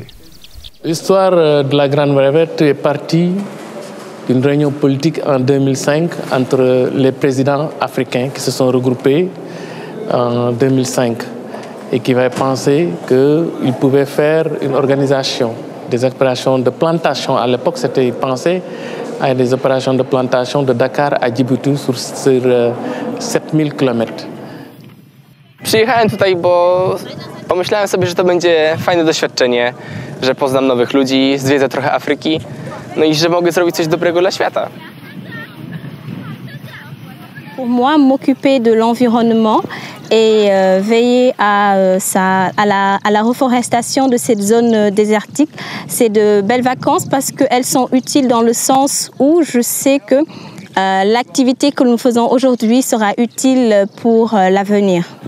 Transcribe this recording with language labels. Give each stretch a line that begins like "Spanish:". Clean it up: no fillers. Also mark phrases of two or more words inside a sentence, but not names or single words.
French: L'histoire de la Grande Muraille Verte est partie d'une réunion politique en 2005 entre les présidents africains qui se sont regroupés en 2005 et qui avaient pensé qu'ils pouvaient faire une organisation des opérations de plantation. À l'époque, c'était pensé à des opérations de plantation de Dakar à Djibouti sur 7000 km.
Polish: Przyjechałem tutaj, bo pomyślałem sobie, że to będzie fajne doświadczenie, że poznam nowych ludzi, zwiedzę trochę Afryki, no i że mogę zrobić coś dobrego dla świata.
French: Pour moi, m'occuper de l'environnement et veiller à la reforestation de cette zone désertique, c'est de belles vacances parce qu'elles sont utiles dans le sens où je sais que l'activité que nous faisons aujourd'hui sera utile pour l'avenir.